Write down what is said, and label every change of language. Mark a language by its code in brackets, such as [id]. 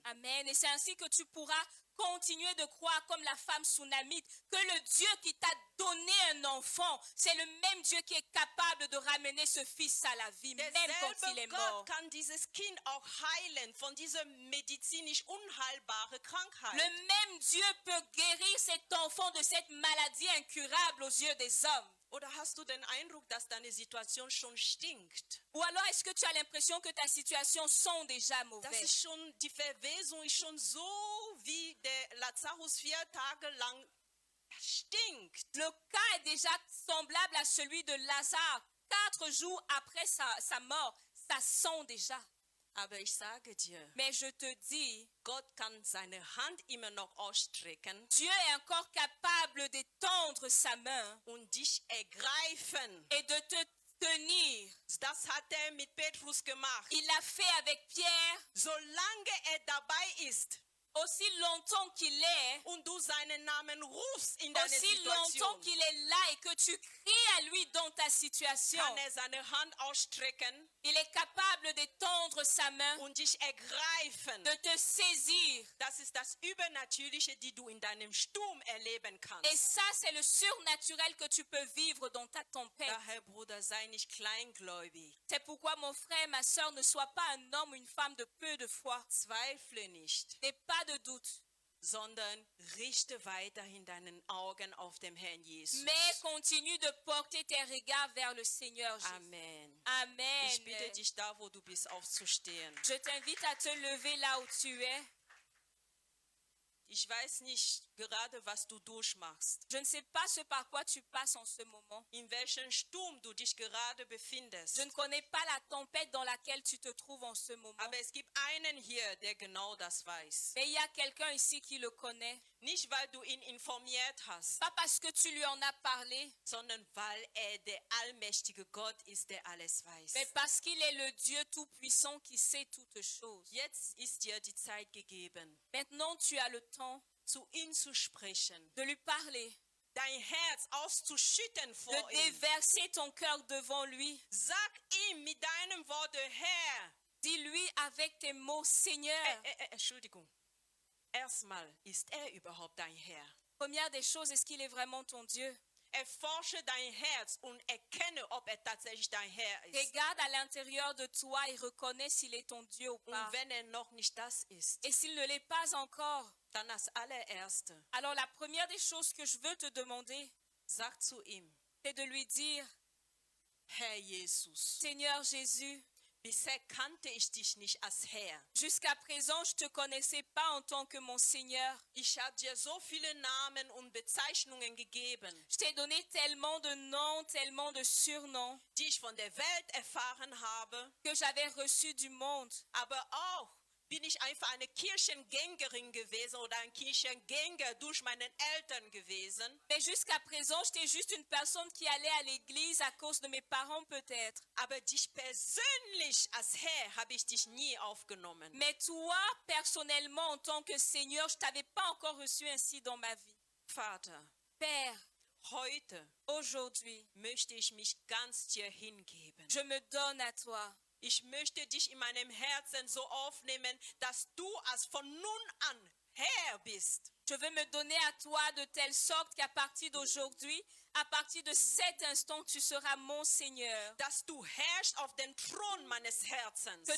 [fr] Amen. Et c'est ainsi que tu pourras continuer de croire comme la femme sunamite que le Dieu qui t'a donné un enfant, c'est le même Dieu qui est capable de ramener ce fils à la vie, même quand il est mort. [de] Gott kann dieses Kind auch heilen von dieser medizinisch unheilbaren Krankheit. [fr] Le même Dieu peut guérir cet enfant de cette maladie incurable aux yeux des hommes. [de] Oder hast du den Eindruck, dass deine Situation schon stinkt? [fr] Ou alors est-ce que tu as l'impression que ta situation sent déjà [de] Das [fr] mauvaise? [de] ist schon, die Verwesung ist schon so wie der Lazarus 4 Tage lang stinkt. [fr] Le cas est déjà semblable à celui de Lazare. 4 jours après sa mort, ça sent déjà. [de] Aber ich sage dir, [fr] Mais je te dis, [de] Gott kann seine Hand immer noch ausstrecken [fr] Dieu est encore capable d'étendre sa main [de] und dich ergreifen. [fr] et de te tenir. [de] Das hat er mit Petrus gemacht. [fr] Il l'a fait avec Pierre. [de] Solange er dabei ist [fr] Aussi longtemps qu'il est, [de] und du seinen Namen rufst in deiner [fr] aussi longtemps [de] Situation, [fr] qu'il est là et que tu cries à lui dans ta situation, [de] kann er seine Hand ausstrecken [fr] il est capable d'étendre sa main, [de] und dich ergreifen. [fr] de te saisir. [de] Das ist das Übernatürliche, die du in deinem Sturm erleben [fr] Et [de] kannst. [fr] ça, c'est le surnaturel que tu peux vivre dans ta tempête. [de] Daher, Bruder, sei nicht kleingläubig. [fr] C'est pourquoi, mon frère, ma soeur, ne sois pas un homme ou une femme de peu de foi. [de] Zweifle nicht, [fr] N'aie pas de doute, [de] sondern richte weiterhin deinen Augen auf den Herrn Jesus. [fr] Mais continue de porter tes regards vers le Seigneur Jésus. [de] Amen. [fr] Amen. [de] Ich bitte dich, da wo du bist, aufzustehen. [fr] Je t'invite à te lever là où tu es. [de] Ich weiß nicht gerade, was du durchmachst, [fr] Je ne sais pas ce par quoi tu passes en ce moment. [de] in welchem Sturm du dich gerade befindest. [fr] Je ne connais pas la tempête dans laquelle tu te trouves en ce moment. [de] Aber es gibt einen hier, der genau das weiß. [fr] Mais il y a quelqu'un ici qui le connaît. [de] Nicht, weil du ihn informiert hast, [fr] Pas parce que tu lui en as parlé, [de] sondern weil er der allmächtige Gott ist, der alles weiß. [fr] mais parce qu'il est le Dieu tout-puissant qui sait toutes choses. [de] Jetzt ist dir die Zeit gegeben, [fr] Maintenant, tu as le temps [de] zu ihm zu sprechen, [fr] de lui parler, [de] dein Herz auszuschütten vor [fr] de [de] ihm. [fr] déverser ton cœur devant lui. [de] Sag ihm mit deinem Worte, Herr. [fr] Dis-lui avec tes mots, Seigneur. [de] Entschuldigung. Erstmal, ist er überhaupt dein Herr? [fr] Première des choses, est-ce qu'il est vraiment ton Dieu? [de] Erforsche dein Herz und erkenne, ob er tatsächlich dein Herr ist. [fr] Regarde à l'intérieur de toi et reconnais s'il est ton Dieu ou pas. [de] Und wenn er noch nicht das ist, [fr] Et s'il ne l'est pas encore, [de] dann das allererste, [fr] alors la première des choses que je veux te demander, [de] sag zu ihm, [fr] c'est de lui dire, [de] Herr Jesus, [fr] Seigneur Jésus, [de] bisher kannte ich dich nicht als Herr. [fr] jusqu'à présent, je ne te connaissais pas en tant que mon Seigneur. [de] Ich habe dir so viele Namen und Bezeichnungen gegeben, [fr] Je t'ai donné tellement de noms, tellement de surnoms [de] die ich von der Welt erfahren habe, [fr] que j'avais reçus du monde. [de] aber auch bin ich einfach eine Kirchengängerin gewesen oder ein Kirchengänger durch meine Eltern gewesen. [fr] Mais jusqu'à présent, j'étais juste une personne qui allait à l'église à cause de mes parents peut-être. [de] Aber dich persönlich als Herr habe ich dich nie aufgenommen. [fr] Mais toi, personnellement, en tant que Seigneur, je ne t'avais pas encore reçu ainsi dans ma vie. [de] Vater, [fr] Père, [de] heute [fr] aujourd'hui, [de] möchte ich mich ganz dir hingeben. [fr] je me donne à toi. [de] Ich möchte dich in meinem Herzen so aufnehmen, dass du als von nun an Herr bist. [fr] Je veux me donner à toi de telle sorte qu'à partir d'aujourd'hui, à partir de cet instant, tu seras mon Seigneur. [de] Dass du herrschst auf dem Thron meines Herzens.